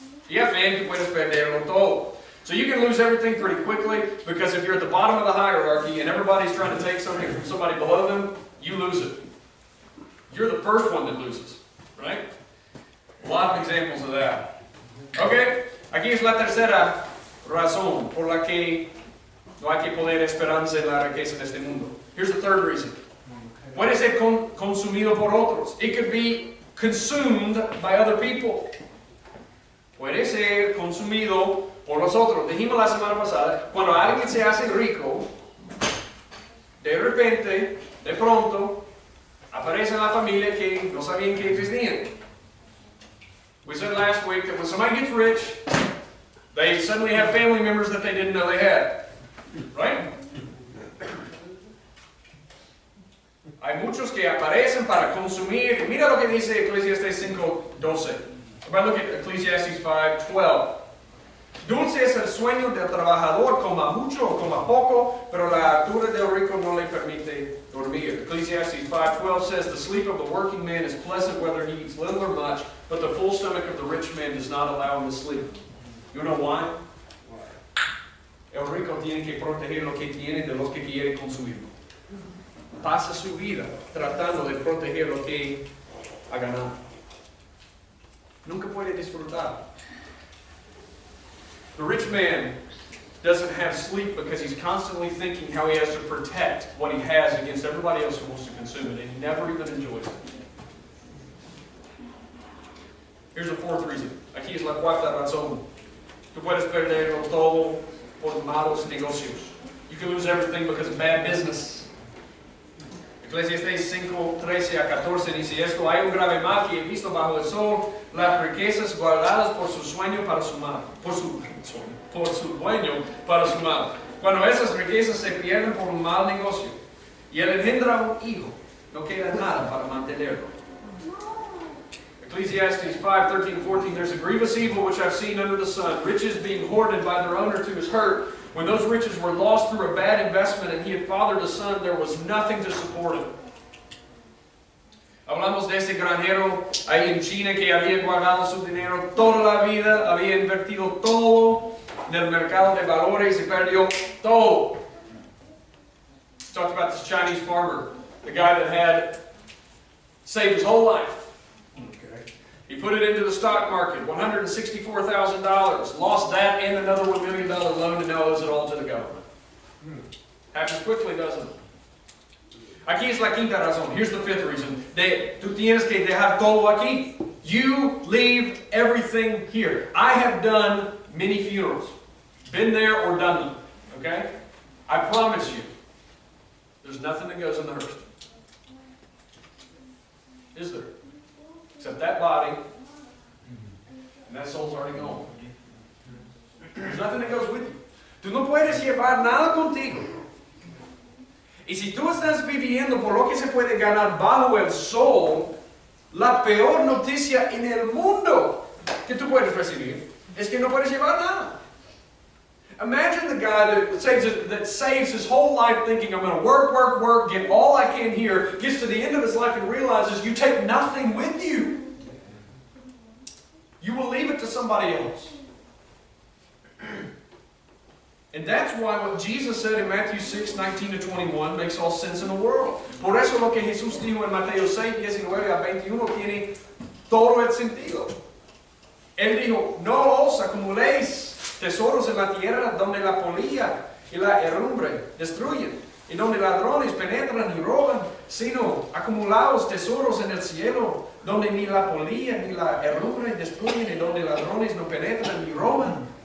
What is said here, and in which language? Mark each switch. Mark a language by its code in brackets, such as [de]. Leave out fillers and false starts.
[es] Y al fin tú puedes perderlo todo. [en] So you can lose everything pretty quickly, because if you're at the bottom of the hierarchy and everybody's trying to take something from somebody below them, you lose it. You're the first one that loses, right? A lot of examples of that. [es] Okay, aquí es la tercera razón por la que no hay que poner esperanza en la riqueza de este mundo. [en] Here's the third reason. [es] Puede ser consumido por otros. [en] It could be consumed by other people. [es] Puede ser consumido por los otros. Dijimos la semana pasada, cuando alguien se hace rico, de repente, de pronto, aparece en la familia que no sabían que existían. [en] We said last week that when somebody gets rich, they suddenly have family members that they didn't know they had. Right? [es] Hay muchos que aparecen para consumir. Mira lo que dice Ecclesiastes 5:12. [en] If I look at Ecclesiastes 5:12. [es] Dulce es el sueño del trabajador, coma mucho o coma poco, pero la altura del rico no le permite dormir. [en] Ecclesiastes 5:12 says, the sleep of the working man is pleasant whether he eats little or much, but the full stomach of the rich man does not allow him to sleep. You know why? [es] El rico tiene que proteger lo que tiene de los que quiere consumirlo. Pasa su vida tratando de proteger lo que ha ganado. Nunca puede disfrutar. [en] The rich man doesn't have sleep because he's constantly thinking how he has to protect what he has against everybody else who wants to consume it, and he never even enjoys it. Here's the fourth reason. [es] Aquí es la cuarta razón. Tú puedes perderlo todo por malos negocios. [en] You can lose everything because of bad business. [es] Ecclesiastes 5:13-14 dice esto: hay un grave mal que he visto bajo el sol, las riquezas guardadas por su sueño para su mal, por su dueño para su mal. Cuando esas riquezas se pierden por un mal negocio y él engendra un hijo, no queda nada para mantenerlo. [en] Ecclesiastes 5:13-14, there's a grievous evil which I've seen under the sun. Riches being hoarded by their owner to his hurt. When those riches were lost through a bad investment and he had fathered a son, there was nothing to support him. [es] Hablamos de ese granjero ahí en China que había guardado su dinero toda la vida, había invertido todo en el mercado de valores y perdió todo. [en] Talked about this Chinese farmer, the guy that had saved his whole life. He put it into the stock market, $164,000. Lost that and another $1 million loan, and now owes it all to the government. Happens quickly, doesn't it? [es] Aquí es la quinta razón. [en] Here's the fifth reason. [es] Tú tienes que dejar todo aquí. [en] You leave everything here. I have done many funerals. Been there or done them. Okay? I promise you, there's nothing that goes in the hearse. Is there? Except that body, and that soul's already gone. There's nothing that goes with you. [es] Tú no puedes llevar nada contigo. Y si tú estás viviendo por lo que se puede ganar bajo el sol, la peor noticia en el mundo que tú puedes recibir es que no puedes llevar nada. [en] Imagine the guy that saves his whole life thinking, I'm going to work, work, work, get all I can here, gets to the end of his life and realizes you take nothing with you. You will leave it to somebody else. And that's why what Jesus said in Matthew 6:19-21 makes all sense in the world. [es] Por eso lo que Jesús dijo en Mateo 6:19-21 tiene todo el sentido. Él dijo, no os acumuléis tesoros en la tierra donde la polilla y la herrumbre destruyen, y donde ladrones penetran y roban, sino acumulaos tesoros en el cielo, donde ni la polilla ni la herrumbre destruyen, y donde ladrones no penetran ni roban.